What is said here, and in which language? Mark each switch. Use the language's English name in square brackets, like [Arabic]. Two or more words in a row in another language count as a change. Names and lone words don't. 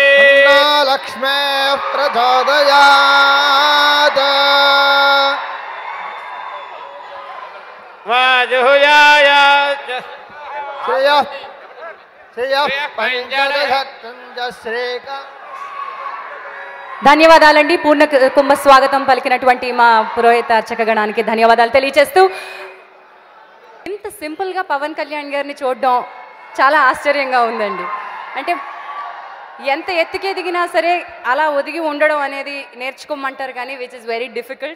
[Sanskrit] तन्नो लक्ष्मीः प्रचोदयात् वाजुहुयायाच श्रियः पञ्चदशं च श्रीका [Telugu] ధన్యవాదాలండి. పూర్ణ కుంభ స్వాగతం పలికినటువంటి మా పురోహిత అర్చక గణానికి ధన్యవాదాలు తెలియజేస్తూ, ఇంత సింపుల్గా పవన్ కళ్యాణ్ గారిని చూడడం చాలా ఆశ్చర్యంగా ఉందండి. అంటే ఎంత ఎత్తుకి ఎదిగినా సరే అలా ఒదిగి ఉండడం అనేది నేర్చుకోమంటారు కానీ [English] which is very difficult.